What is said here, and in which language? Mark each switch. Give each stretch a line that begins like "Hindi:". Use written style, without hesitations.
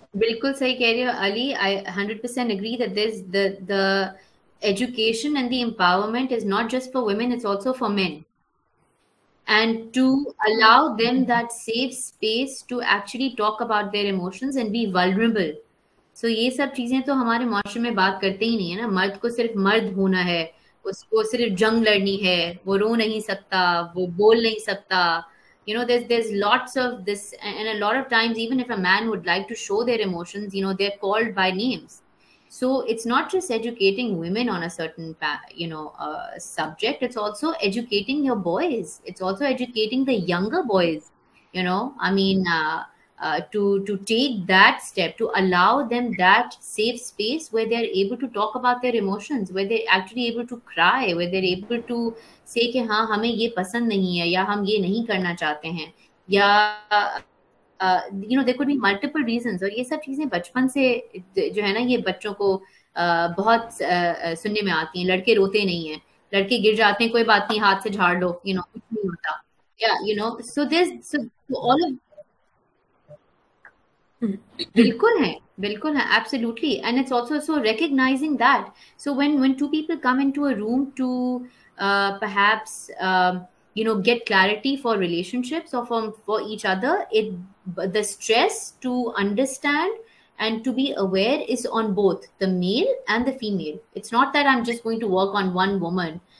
Hindi: बिल्कुल सही कह रही हो Ali.
English: I 100% agree that there's the education and the empowerment is not just for women, it's also for men, and to allow them that safe space to actually talk about their emotions and be vulnerable.
Hindi: So ये सब चीजें तो हमारे माशरे में बात करते ही नहीं है ना. मर्द को सिर्फ मर्द होना है, उसको सिर्फ जंग लड़नी है, वो रो नहीं सकता, वो बोल नहीं सकता.
English: There's lots of this, and a lot of times, even if a man would like to show their emotions, they're called by names. So it's not just educating women on a certain subject, it's also educating your boys, it's also educating the younger boys. I mean, to take that step, to allow them that safe space where they're able to talk about their emotions, where they're actually able to cry, where they're able to say
Hindi: कि हाँ हमें ये पसंद नहीं है, या हम ये नहीं करना चाहते हैं,
English: या there could be multiple reasons.
Hindi: और ये सब चीजें बचपन से जो है ना, ये बच्चों को बहुत सुनने में आती हैं. लड़के रोते नहीं हैं, लड़के गिर जाते हैं, कोई बात नहीं, हाथ से झाड़ लो, कुछ नहीं होता.
English: So all of
Hindi: बिल्कुल है,
English: absolutely. And it's also so recognizing that. So when two people come into a room to perhaps get clarity for relationships or for each other, the stress to understand and to be aware is on both the male and the female. It's not that I'm just going to work on one woman